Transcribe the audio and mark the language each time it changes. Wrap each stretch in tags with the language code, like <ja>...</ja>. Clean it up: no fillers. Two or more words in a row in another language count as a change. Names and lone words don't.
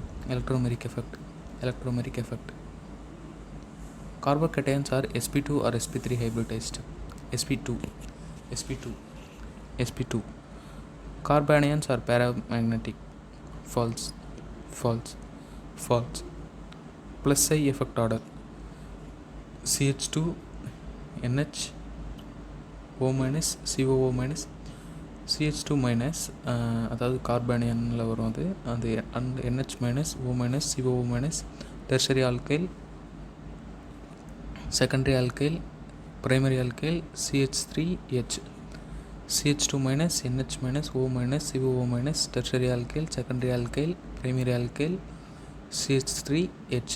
<en>Carbocations are sp2 or sp3 hybridized. sp2. Carbanions are paramagnetic. False. Plus psi effect order CH2 NH O minus COO minus CH2 minus</en> <ta>அதாவது கார்பானியனில் வரும் அது</ta> <en>and NH minus O minus COO minus tertiary alkyl, secondary alkyl, primary alkyl CH3H. CH2 minus NH minus O minus COO minus tertiary alkyl, secondary alkyl, primary alkyl CH3H.</en>